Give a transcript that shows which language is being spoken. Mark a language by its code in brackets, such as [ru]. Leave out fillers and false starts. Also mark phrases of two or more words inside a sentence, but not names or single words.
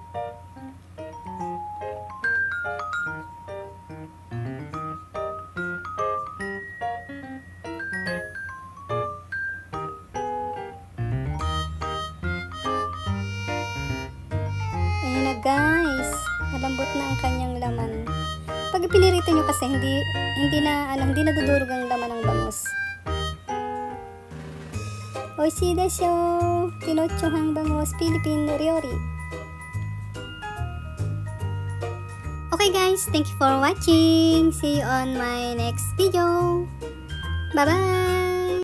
[tl] Ayan na guys, malambot na ang kanyang laman. Pag pinirito nyo kasi hindi na dudurog ang laman ng bangus. [ja] おいしいでしょ. [tl] Tinotsuhang bangus Filipino ryori. [en] Okay guys, thank you for watching. See you on my next video. Bye bye.